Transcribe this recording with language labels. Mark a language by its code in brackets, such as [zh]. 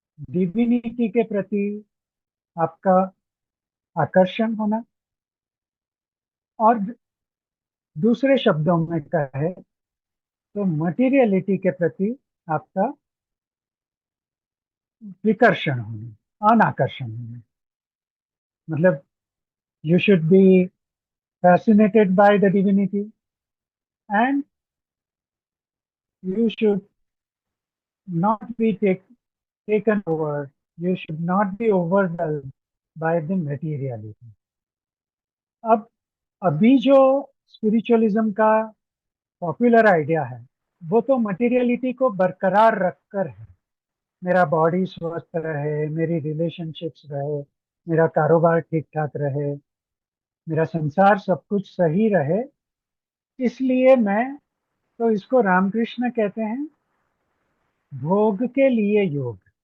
[hi] Divinity के प्रति आपका आकर्षण होना, और दूसरे शब्दों में कहे तो मटेरियलिटी के प्रति आपका विकर्षण होना, अनाकर्षण होना। [en] मतलब you should be fascinated by the divinity, and you should not be taken over, you should not be overwhelmed by the materiality. [hi] अब अभी जो स्पिरिचुअलिज्म का पॉपुलर आइडिया है वो तो मटेरियलिटी को बरकरार रखकर है। मेरा बॉडी स्वस्थ रहे, मेरी रिलेशनशिप्स रहे, मेरा कारोबार ठीक ठाक रहे, मेरा संसार सब कुछ सही रहे, इसलिए मैं, तो इसको रामकृष्ण कहते हैं भोग के लिए योग।